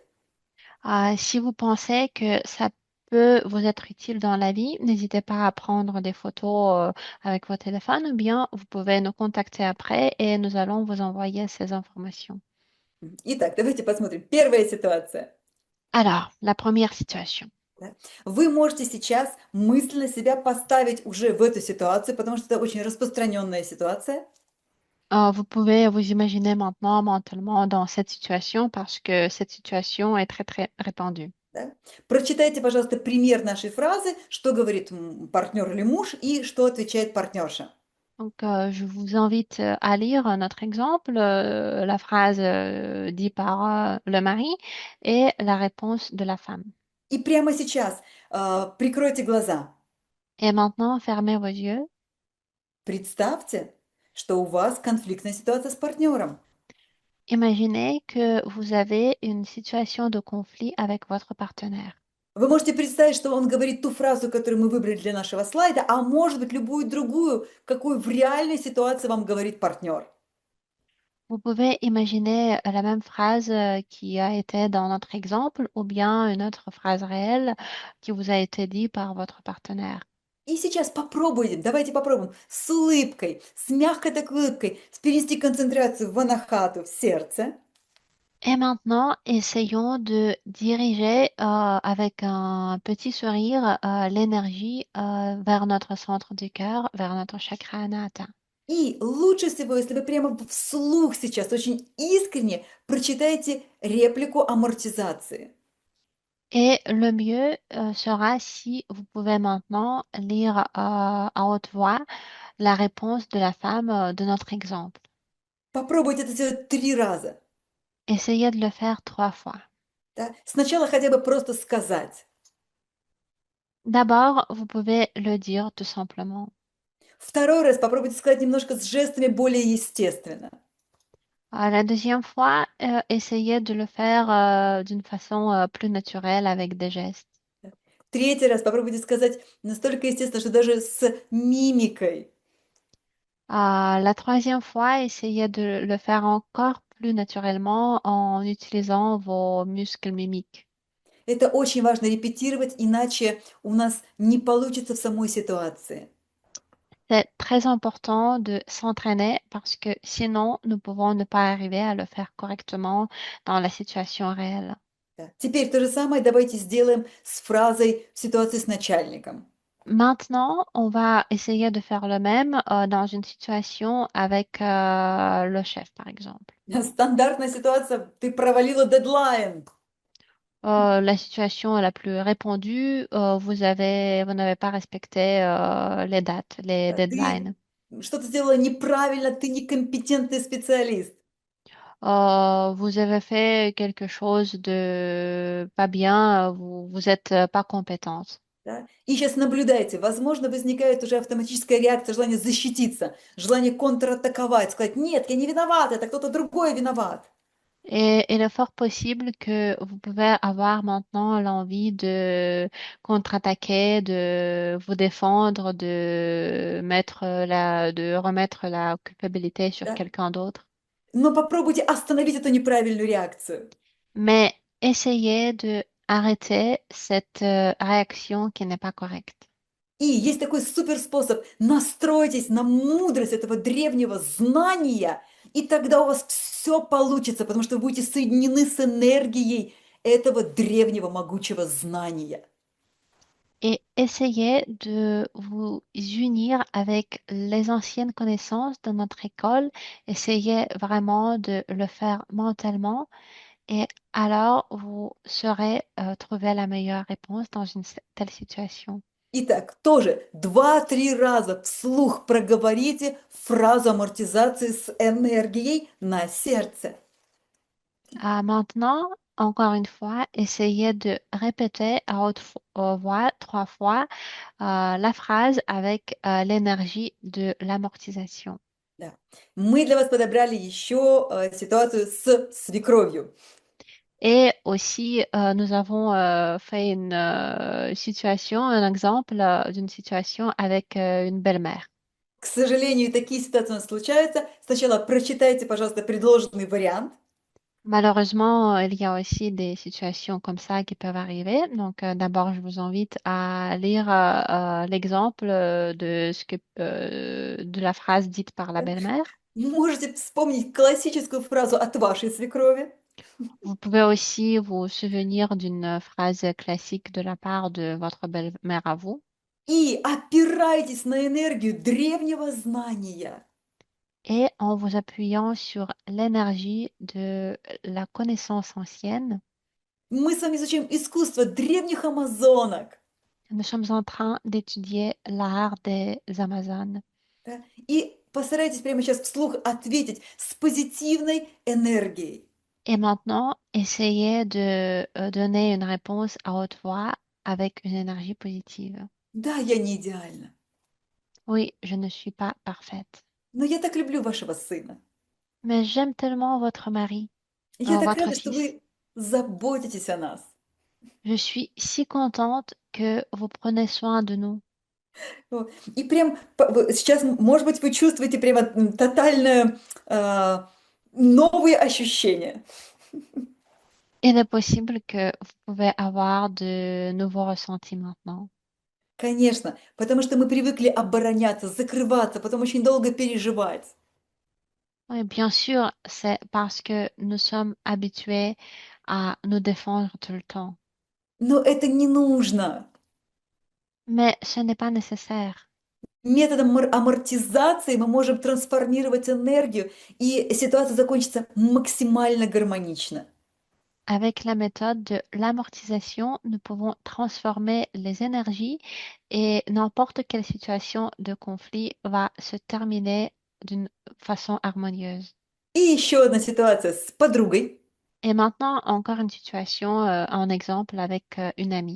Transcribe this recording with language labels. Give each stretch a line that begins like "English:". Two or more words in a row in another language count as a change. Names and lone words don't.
French: Si vous pensez que ça peut vous être utile dans la vie, n'hésitez pas à prendre des photos avec votre téléphone ou bien vous pouvez nous contacter après et nous allons vous envoyer ces informations.
Russian: Итак, давайте посмотрим. Первая ситуация.
French: Alors, la première situation.
Russian: Вы можете сейчас мысленно себя поставить уже в эту ситуацию, потому что это очень распространенная ситуация.
French: Vous pouvez vous imaginer maintenant mentalement dans cette situation parce que cette situation est très, très répandue.
Russian: Да? Прочитайте, пожалуйста, пример нашей фразы, что говорит партнер или муж и что отвечает партнерша.
French: Donc, je vous invite à lire notre exemple, la phrase dite par le mari et la réponse de la femme.
Russian: И прямо сейчас прикройте глаза.
French: Et maintenant, fermez vos yeux.
Russian: Представьте, что у вас конфликтная ситуация с партнером.
French: Imaginez que vous avez une situation de conflit avec votre partenaire.
Russian: Вы можете представить, что он говорит ту фразу, которую мы выбрали для нашего слайда, а может быть любую другую, какую в реальной ситуации вам говорит партнер.
French: Vous pouvez imaginer la même phrase qui a été dans notre exemple ou bien une autre phrase réelle qui vous a été dit par votre partenaire.
Russian: И сейчас попробуйте, давайте попробуем с улыбкой, с мягкой такой улыбкой, перенести концентрацию в анахату, в сердце.
French: Et maintenant, essayons de diriger avec un petit sourire l'énergie vers notre centre du cœur, vers notre chakra anahata.
Russian: И лучше всего, если вы прямо вслух сейчас очень искренне прочитаете реплику амортизации.
French: Et le mieux sera si vous pouvez maintenant lire à haute voix la réponse de la femme de notre exemple.
Russian: Попробуйте это сделать 3 раза.
French: Essayez de le faire 3 fois.
Russian: Да? Сначала хотя бы просто сказать.
French: D'abord, vous pouvez le dire tout simplement.
Russian: Второй раз попробуйте сказать немножко с жестами более естественно.
French: La deuxième fois, essayez de le faire d'une façon plus naturelle avec des gestes.
Russian: Третий раз попробуйте сказать настолько естественно, что даже с мимикой.
French: La troisième fois, essayez de le faire encore plus naturellement en utilisant vos muscles mimiques.
Russian: Это очень важно репетировать, иначе у нас не получится в самой ситуации.
French: C'est très important de s'entraîner parce que sinon, nous pouvons ne pas arriver à le faire correctement dans la situation réelle.
Russian: Да. Теперь то же самое давайте сделаем с фразой в ситуации с начальником.
French: Maintenant, on va essayer de faire le même dans une situation avec le chef, par exemple.
Russian: Стандартная ситуация, ты провалила дедлайн.
French: La situation la plus répandue, vous n'avez pas respecté les dates, les
Russian: Ты
French: deadlines.
Russian: что-то сделала неправильно, ты некомпетентный специалист.
French: Vous avez fait quelque chose de pas bien, vous êtes pas compétente.
Russian: Да? И сейчас наблюдайте, возможно, возникает уже автоматическая реакция, желание защититься, желание контратаковать, сказать, нет, я не виноват, это кто-то другой виноват.
French: Et il est fort possible que vous pouvez avoir maintenant l'envie de contre-attaquer, de vous défendre, de remettre la culpabilité sur
Russian: Да?
French: quelqu'un d'autre.
Russian: Но попробуйте остановить эту неправильную реакцию.
French: Mais essayez de arrêter cette réaction qui n'est pas correcte.
Russian: И есть такой супер способ. Настройтесь на мудрость этого древнего знания, и тогда у вас все получится, потому что вы будете соединены с энергией этого древнего могучего знания.
French: Et essayez de vous unir avec les anciennes connaissances de notre école. Essayez vraiment de le faire mentalement et alors vous saurez trouver la meilleure réponse dans une telle situation.
Russian: Итак, тоже 2-3 раза вслух проговорите фразу амортизации с энергией на сердце.
French: Maintenant, encore une fois, essayez de répéter à haute voix 3 fois la phrase avec l'énergie de l'amortisation.
Russian: Да. Мы для вас подобрали еще ситуацию с свекровью.
French: Et aussi, nous avons fait une situation, un exemple d'une situation avec une belle-mère.
Russian: К сожалению, такие ситуации у нас случаются. Сначала прочитайте, пожалуйста, предложенный вариант.
French: Malheureusement, il y a aussi des situations comme ça qui peuvent arriver. Donc, d'abord, je vous invite à lire l'exemple de la phrase dite par la belle-mère.
Russian: Можете вспомнить классическую фразу от вашей свекрови.
French: Vous pouvez aussi vous souvenir d'une phrase classique de la part de votre belle-mère à vous.
Russian: И опирайтесь на энергию древнего знания.
French: Et en vous appuyant sur l'énergie de la connaissance ancienne,
Russian: Мы с вами изучаем искусство древних амазонок.
French: nous sommes en train d'étudier l'art des Amazones.
Russian: Да? И постарайтесь прямо сейчас вслух ответить с позитивной энергией.
French: Et maintenant, essayez de donner une réponse à haute voix avec une énergie positive.
Russian: Да, я не идеальна.
French: Oui, je ne suis pas parfaite.
Russian: Но я так люблю вашего сына.
French: Mais j'aime tellement votre mari,
Russian: И я так
French: votre
Russian: рада, что
French: fils.
Russian: вы заботитесь о нас.
French: Je suis si contente que vous prenez soin de nous.
Russian: Вот. И прям сейчас, может быть, вы чувствуете прямо тотальное новые ощущения.
French: Il est possible que vous pouvez avoir de nouveaux ressentis maintenant.
Russian: Конечно, потому что мы привыкли обороняться, закрываться, потом очень долго переживать.
French: Oui, bien sûr, c'est parce que nous sommes habitués à nous défendre tout le temps.
Russian: Но это не нужно.
French: Mais ce n'est pas nécessaire.
Russian: Методом амортизации мы можем трансформировать энергию, и ситуация закончится максимально гармонично.
French: Avec la méthode de l'amortisation, nous pouvons transformer les énergies et n'importe quelle situation de conflit va se terminer d'une façon harmonieuse.
Russian: И еще одна ситуация с подругой.
French: Et maintenant, encore une situation, un exemple avec une amie.